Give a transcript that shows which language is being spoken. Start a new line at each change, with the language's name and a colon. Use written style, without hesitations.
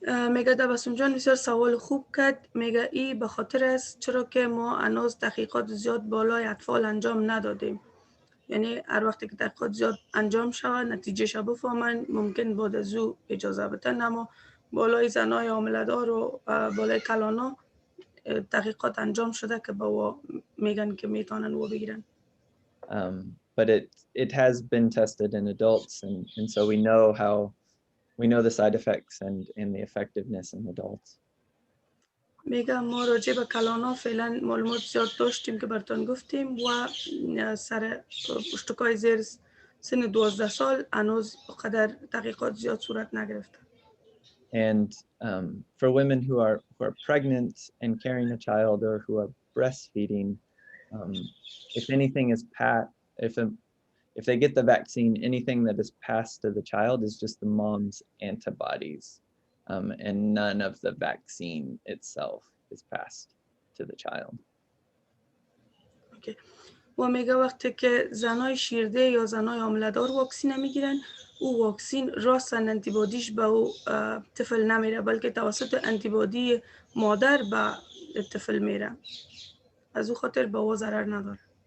Persian: میگه تبسم جان بسیار سوال خوب کرد. میگه ای به خاطر است چرا که ما هنوز تحقیقات زیاد بالای اطفال انجام ندادیم. یعنی هر وقتی که تحقیقات زیاد انجام شود نتیجهش بفهمن ممکن بعد از او اجازه بدن، اما بالای زنای حامله‌دار و بالای کلانا تحقیقات انجام شده که با میگن که میتونن و بگیرن.
English: But it has been tested in adults, and so we know the side effects and the effectiveness in adults.
Persian: میگه ما راجع به کلانا فعلا معلومات زیاد داشتیم که براتون گفتیم و سر پشتکای زیر سن 12 سال هنوز قدر تحقیقات زیاد صورت نگرفته.
English: And for women who are pregnant and carrying a child or who are breastfeeding, if anything is if they get the vaccine, anything that is passed to the child is just the mom's antibodies, and none of the vaccine itself is passed to the child. Okay.
Persian: و میگه وقتی که زنای شیرده یا زنای حامله‌دار واکسین میگیرن، او واکسین راستن انتیبادیش به او طفل نمیره بلکه توسط انتیبادی مادر به طفل میره. از او خاطر به او ضرر نداره.